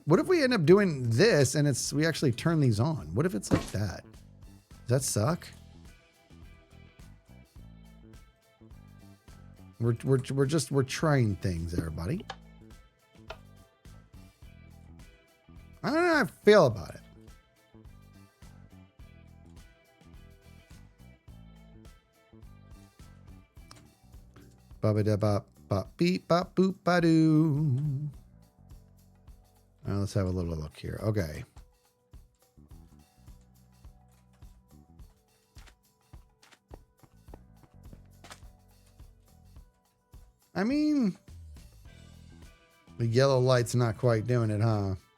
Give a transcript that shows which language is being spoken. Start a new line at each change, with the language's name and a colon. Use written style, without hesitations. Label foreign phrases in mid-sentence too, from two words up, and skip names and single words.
English: What if we end up doing this and we actually turn these on? What if it's like that? Does that suck? We're trying things, everybody. I don't know how I feel about it. Ba-ba-da-bop, bop, beep, bop, boop, ba-doo. Let's have a little look here. Okay. I mean, the yellow light's not quite doing it, huh?